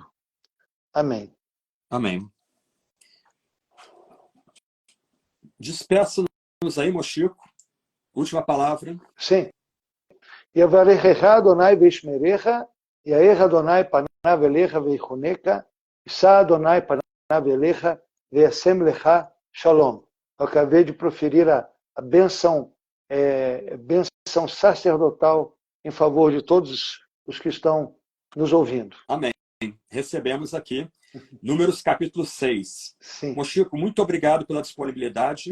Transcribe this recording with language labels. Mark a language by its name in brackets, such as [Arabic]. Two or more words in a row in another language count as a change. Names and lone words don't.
[Portuguese] Amém. Amém. Despeça-nos aí, Mochico. Última palavra. Sim. [Hebrew] יברכך אדוני וישמרך, יאר אדוני פניו אליך ויחונקה, יישא אדוני פניו אליך וישם לך שלום. [Portuguese] Eu acabei de proferir a bênção sacerdotal em favor de todos os que estão nos ouvindo. Amém. Recebemos aqui Números capítulo 6. Sim. Mochico, muito obrigado pela disponibilidade.